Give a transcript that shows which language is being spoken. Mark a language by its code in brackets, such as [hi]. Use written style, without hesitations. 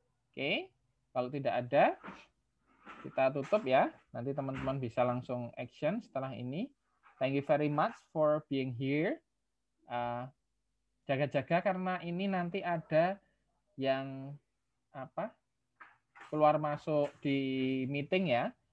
[id] Oke, kalau tidak ada, kita tutup ya. Nanti teman-teman bisa langsung action setelah ini. [en] Thank you very much for being here. [id] Jaga-jaga karena ini nanti ada yang apa keluar masuk di meeting ya.